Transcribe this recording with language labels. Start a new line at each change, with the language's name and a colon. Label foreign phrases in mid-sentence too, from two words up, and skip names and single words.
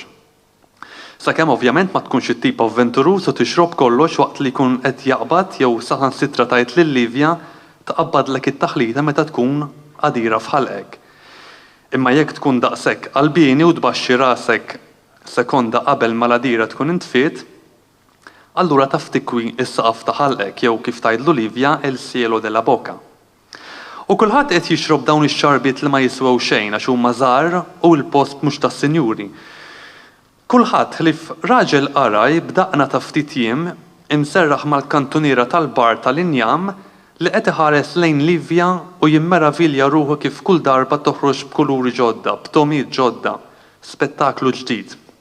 Maltese: Sakemm ovvjament ma tkunx it-tip avventuruż u tixrob kollox waqt li jkun qed jaqbad jew saħansitra tgħid lil Livja tqabbadlek it-taħlita meta tkun qadira f'ħalqek. Imma jekk tkun daqshekk qalbini u tbaxxi rasek sekonda qabel ma l-għadira tkun intfiet, allura taf tikwi is-saqaf ta' ħalqek jew kif tgħidlu Livja
Italian: el cielo della boca.
Maltese: U kulħadd qed jixrob dawn ix-xarbiet li ma jiswew xejn għax huma żgħar u l-post mhux tas-sinjuri. Kulħadd ħlif raġel qaraj b'daqna ta' ftit jiem imserraħ mal-kantuniera tal-bar tal-injam li qed iħares lejn Livja u jimmeravilja ruħu kif kull darba toħroġ b'kuluri ġodda, b'tomijiet ġodda, spettaklu ġdid.